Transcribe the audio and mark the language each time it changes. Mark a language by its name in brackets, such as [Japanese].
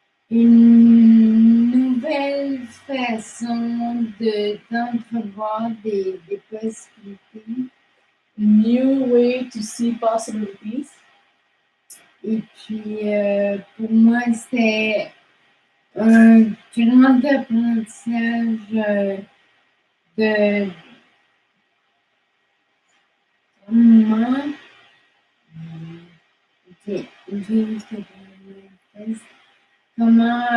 [French] Une nouvelle façon d'entrevoir des possibilités. [English] New way to see possibilities. [French] Et puis, pour moi, c'est un grand apprentissage de comment